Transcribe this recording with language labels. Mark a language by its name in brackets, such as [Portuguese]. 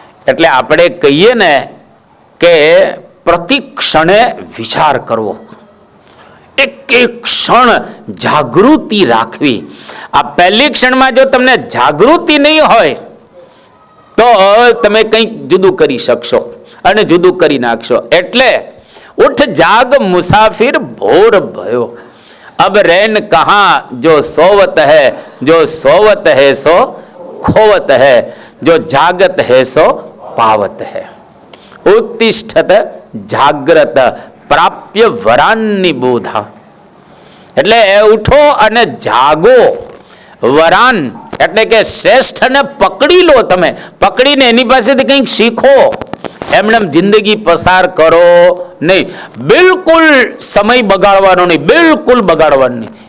[Gujarati] એટલે આપણે કહીએ ને કે પ્રતિ ક્ષણે વિચાર કરવો, એક એક ક્ષણ જાગૃતિ રાખવી. આ પહેલી ક્ષણમાં જો તમને જાગૃતિ નહીં હોય તો તમે કંઈક જુદું કરી શકશો અને જુદું કરી નાખશો. [Hindi] એટલે ઉઠ જાગ મુસાફિર ભોર ભયો, अब रैन कहाँ जो सोवत है, जो सोवत है सो खोवत है, जो जागत है सो पावत है. [Sanskrit] उत्तिष्ठत જાગ્રત પ્રાપ્ય વરાનની બોધા. [Gujarati] એટલે ઉઠો અને જાગો. વરાન એટલે કે શ્રેષ્ઠને પકડી લો, તમે પકડીને એની પાસેથી કંઈક શીખો. એમને જિંદગી પસાર કરો નહીં, બિલકુલ સમય બગાડવાનો નહીં, બિલકુલ બગાડવાનો નહીં.